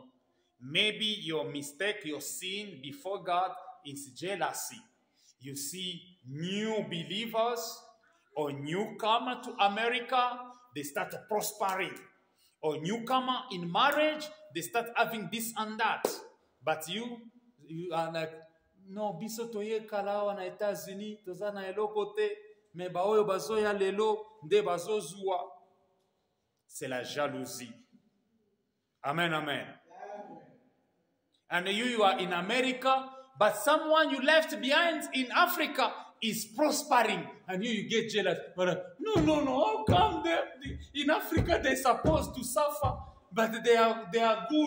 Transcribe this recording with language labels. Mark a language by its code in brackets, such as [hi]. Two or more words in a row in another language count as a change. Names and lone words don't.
[en] Maybe your mistake, your sin before God is jealousy. You see new believers or newcomer to America, they start prospering. Or newcomer in marriage, they start having this and that. But you are like, no, [ln] biso toye kala na États-Unis, toza na eloko te, me ba oyo bazo ya lelo, nde bazo zua. [fr] C'est la jalousie. [en] Amen, amen. And you are in America, but someone you left behind in Africa is prospering, and you get jealous. But no, how come in Africa they're supposed to suffer, but they are good.